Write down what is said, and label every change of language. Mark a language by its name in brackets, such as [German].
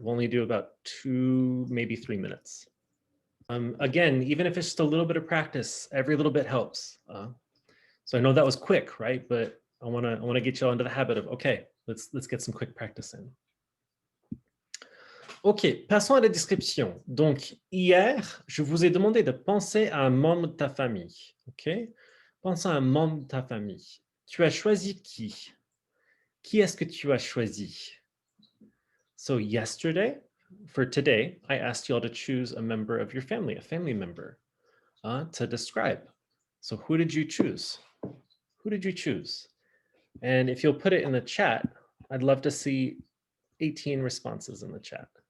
[English] We'll only do about 2, maybe 3 minutes. Again, even if it's just a little bit of practice, every little bit helps. So I know that was quick, right? But I wanna get you all into the habit of, okay, let's get some quick practice in. [French] Ok, passons à la description. Donc, hier, je vous ai demandé de penser à un membre de ta famille. Ok? Pense à un membre de ta famille. Tu as choisi qui? Qui est-ce que tu as choisi? [English] So yesterday, for today, I asked you all to choose a member of your family, a family member, to describe. So who did you choose? Who did you choose? And if you'll put it in the chat, I'd love to see 18 responses in the chat.